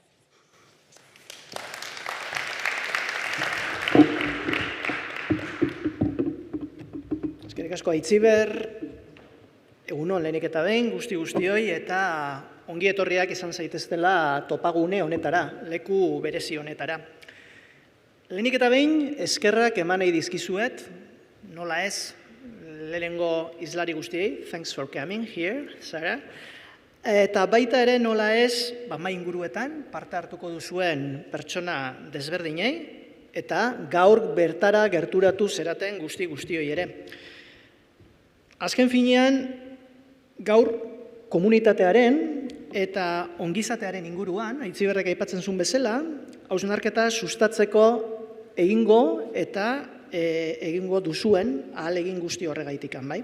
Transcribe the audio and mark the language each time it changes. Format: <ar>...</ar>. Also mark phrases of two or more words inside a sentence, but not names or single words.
<eu>Eskerrik asko Aitziber, egunon lehenik eta behin, guztioi eta ongi etorriak izan zaiteztela topagune honetara, leku berezi honetara. Lehenik eta behin, eskerrak eman nahi dizkizuet, nola ez, lehenengo izlari guztiei,</eu> <en>thanks for coming here,</en> <eu>Sara. Eta baita ere nola ez, mai inguruetan, parte hartuko duzuen pertsona desberdinei, eta gaur bertara gerturatu zeraten guztioi ere. Azken finean, gaur komunitatearen eta ongizatearen inguruan, Aitziberrek aipatzen zuen bezala, hausnarketa sustatzeko egingo eta egingo duzuen ahalegin guzti horregaitikan, bai.</eu>